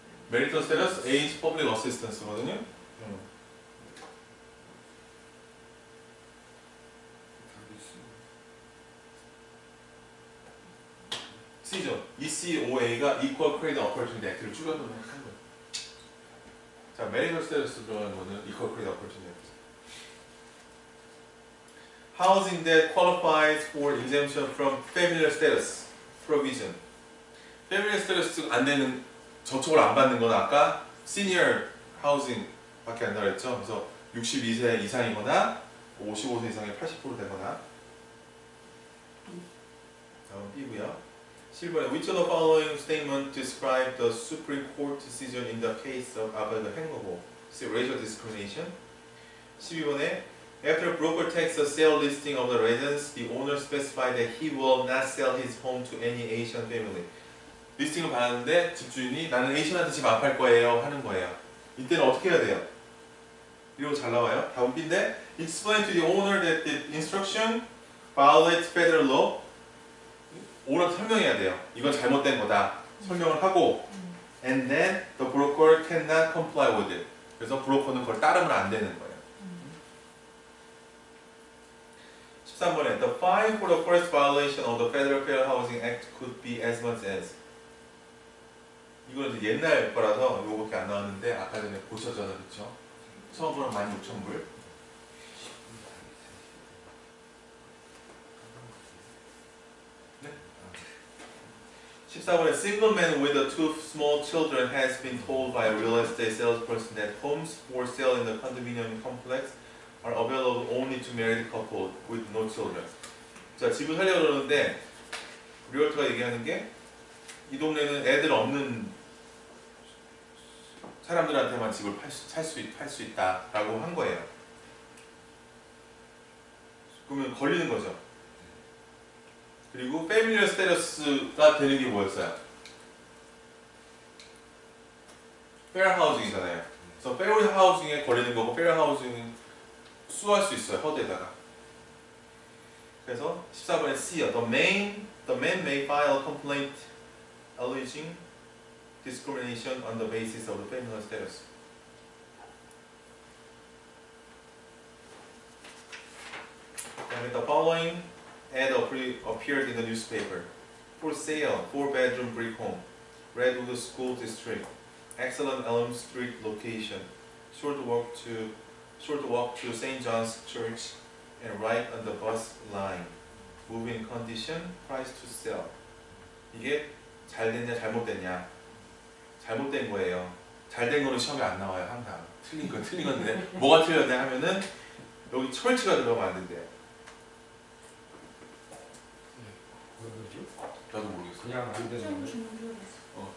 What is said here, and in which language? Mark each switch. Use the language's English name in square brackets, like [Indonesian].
[English] marital status, age, public assistance거든요. [Korean] C죠. ECOA가 Equal Credit Opportunity Act를 줄여서 한 거예요. 자, marital status 들어가는 거는 Equal Credit Opportunity Act. [English] Housing that qualifies for exemption from familiar status provision. [Korean] familiar status 안 되는 저촉을 안 받는 건 아까 senior housing 밖에 안 나왔죠. 그래서 62세 이상이거나 55세 이상의 80% 되거나. 다음 B고요. 7번에 [English] which of the following statement describe the Supreme Court decision in the case of [Korean] 아까 행거고 [English] racial discrimination. [Korean] 12번에 [English] after a broker takes a sale listing of the residence, the owner specified that he will not sell his home to any Asian family. [Korean] 리스팅을 받았는데 집주인이 나는 A씨한테 집 안 팔 거예요 하는 거예요. 이때는 어떻게 해야 돼요? 이러고 잘 나와요. 다음 B인데 [English] explain to the owner that the instruction violates federal law. [Korean] 오너한테 설명해야 돼요. 이건 잘못된 거다. 설명을 하고 [English] and then the broker cannot comply with it. [Korean] 그래서 브로커는 그걸 따르면 안 되는 거예요. 13번에 [English] the fine for the first violation of the Federal Fair Housing Act could be as much as [Korean] 이건 이제 옛날 거라서 요거밖에 안 나왔는데 아까 전에 보셨잖아요. 그렇죠? 처음 거는 16,000불. 네? 14번에 [English] single man with the two small children has been told by a real estate salesperson that homes for sale in the condominium complex are available only to married couple with no children. [Korean] 자, 집을 살려고 그러는데 리얼터가 얘기하는 게 이 동네는 애들 없는 사람들한테만 집을 팔 수 있다라고 한 거예요. 그러면 걸리는 거죠. 그리고 패밀리얼 스테러스가 되는 게 뭐였어요? 페어 하우징이잖아요. 그래서 페어 하우징에 걸리는 거고 페어 하우징 수할 수 있어요. 허드에다가. 그래서 14번에 C요. [English] The man may file a complaint alleging discrimination on the basis of the family status. And the following ad appeared in the newspaper. For sale, 4-bedroom brick home, Redwood School District, excellent Elm Street location, short walk to St. John's Church, and right on the bus line. Moving condition, price to sell. [Korean] 이게 잘 됐냐 잘못됐냐? 잘못된 거예요. 잘된 거는 시험에 안 나와요 항상. 틀린 건데 뭐가 틀렸냐 하면은 여기 철치가 들어가면 안 된대요. 왜 그러죠? 저도 모르겠어요. 그냥 안 되는 좀 건데. 주는 줄 알았어.